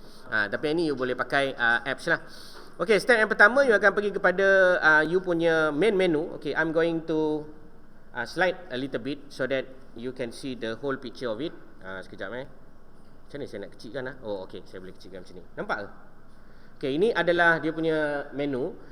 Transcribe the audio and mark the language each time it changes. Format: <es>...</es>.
<ms>Tapi ini you boleh pakai apps lah. Okay, step yang pertama you akan pergi kepada you punya main menu.</ms> <en>Okay, I'm going to slide a little bit so that you can see the whole picture of it.</en> <ms>Sekejap Macam mana saya nak kecilkan Oh okay, saya boleh kecilkan macam ni. Nampak ke? Okay, ini adalah dia punya menu.</ms>